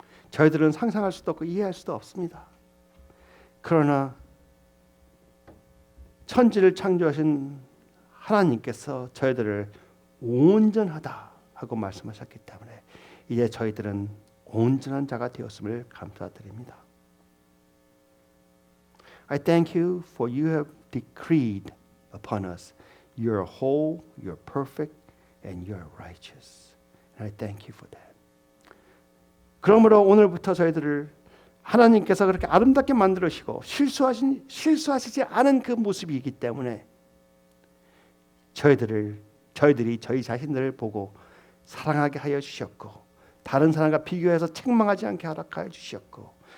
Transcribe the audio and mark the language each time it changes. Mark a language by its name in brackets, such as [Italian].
[Korean] 저희들은 상상할 수도 없고 이해할 수도 없습니다. 그러나 천지를 창조하신 하나님께서 저희들을 온전하다 하고 말씀하셨기 때문에 이제 저희들은 온전한 자가 되었음을 감사드립니다. [English] I thank you for you have decreed upon us you're whole, you're perfect, and you're righteous. And I thank you for that. [Korean] 그러므로 오늘부터 저희들을 하나님께서 그렇게 아름답게 만들으시고 실수하시지 않은 그 모습이기 때문에 저희들이 저희 자신들을 보고 사랑하게 하여 주셨고 다른 사람과 비교해서 책망하지 않게 허락하여 주셨고